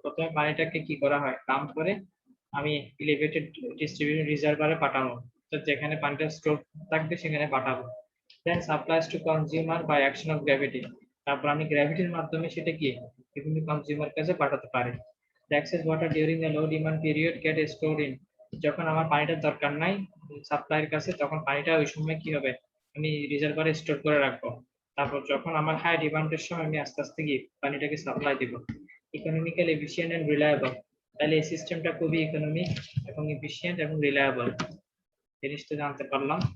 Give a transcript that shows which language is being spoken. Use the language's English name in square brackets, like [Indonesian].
[Bangla] প্রথমে পানিটাকে কি করা হয়, পাম্প করে আমি এলিভেটেড ডিস্ট্রিবিউশন রিজার্ভারে পাঠাবো, তো যেখানে পানিটা স্টোর থাকবে সেখানে পাঠাবো। [English] Then supplies to consumer by action of gravity. [Bangla] তারপর আমি গ্র্যাভিটির মাধ্যমে সেটা কি বিভিন্ন কনজিউমার কাছে পাঠাতে পারি। [English] The excess water during a low demand period get stored in। [Bangla] যখন আমার পানিটার দরকার নাই সাপ্লাইয়ের কাছে তখন পানিটা ওই সময় কি হবে, আমি রিজার্ভারে স্টোর করে রাখবো। তারপর যখন আমার হাই ডিমান্ডের সময় আমি আস্তে আস্তে গিয়ে পানিটাকে সাপ্লাই দিব। [English] Economical efficient and reliable. [Bangla] তাহলে এই সিস্টেমটা খুবই ইকোনমিক এবং এফিশিয়েন্ট এবং রিলায়েবল। জিনিসটা জানতে পারলাম।